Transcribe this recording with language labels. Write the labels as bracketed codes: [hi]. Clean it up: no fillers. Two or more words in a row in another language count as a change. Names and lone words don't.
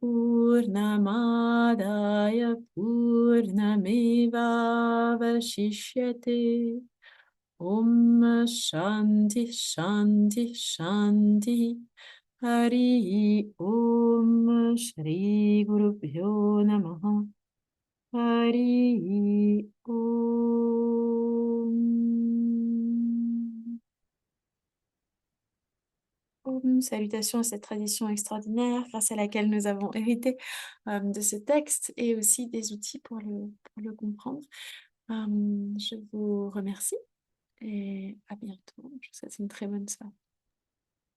[sa] पूर्णमादाय पूर्णमेवावशिष्यते ॐ शान्ति शान्ति शान्तिः हरिः ॐ श्रीगुरुभ्यो नमः हरिः [fr] ॐ Salutations à cette tradition extraordinaire grâce à laquelle nous avons hérité de ce texte et aussi des outils pour le comprendre. Je vous remercie et à bientôt. Je vous souhaite une très bonne soirée.